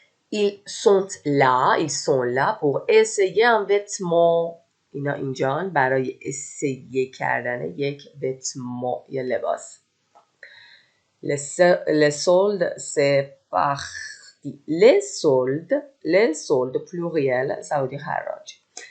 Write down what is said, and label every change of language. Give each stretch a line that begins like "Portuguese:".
French: Ils sont là pour essayer un vêtement.
Persian: اینا اینجان برای essayé کردن یک vêtement یا لباس.
French: Les soldes, c'est parti. Les soldes pluriel, ça veut dire حراج.